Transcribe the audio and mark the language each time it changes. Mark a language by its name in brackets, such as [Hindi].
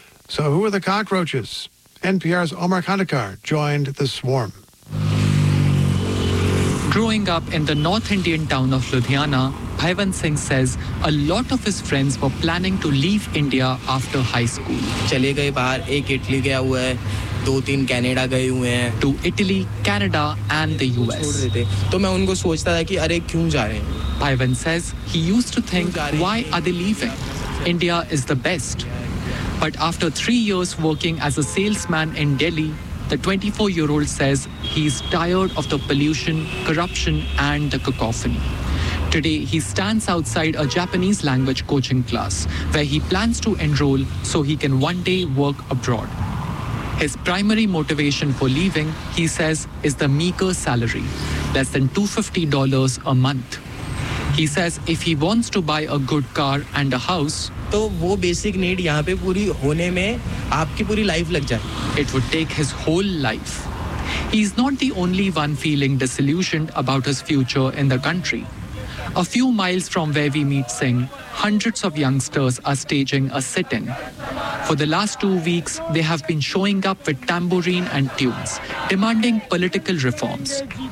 [English] So who are the cockroaches? NPR's Omar Khandekar joined the swarm. Growing up in the North Indian town of Ludhiana, Bhaiwan Singh says a lot of his friends were planning to leave India after high school. [Hindi] चले गए बाहर, एक Italy गया हुआ है, दो तीन Canada गए हुए हैं. [English] To Italy, Canada and the US. [Hindi] तो मैं उनको सोचता था कि अरे क्यों जा रहे हैं. [English] Bhaiwan says he used to think, why are they leaving? India is the best. But after 3 years working as a salesman in Delhi, the 24-year-old says he's tired of the pollution, corruption, and the cacophony. Today, he stands outside a Japanese language coaching class where he plans to enroll so he can one day work abroad. His primary motivation for leaving, he says, is the meager salary, less than $250 a month. He says if he wants to buy a good car and a house, [Hindi] तो वो basic need यहाँ पे पूरी होने में आपकी पूरी life लग जाए. [English] It would take his whole life. He's not the only one feeling disillusioned about his future in the country. A few miles from where we meet Singh, hundreds of youngsters are staging a sit-in. For the last 2 weeks, they have been showing up with tambourine and tunes, demanding political reforms.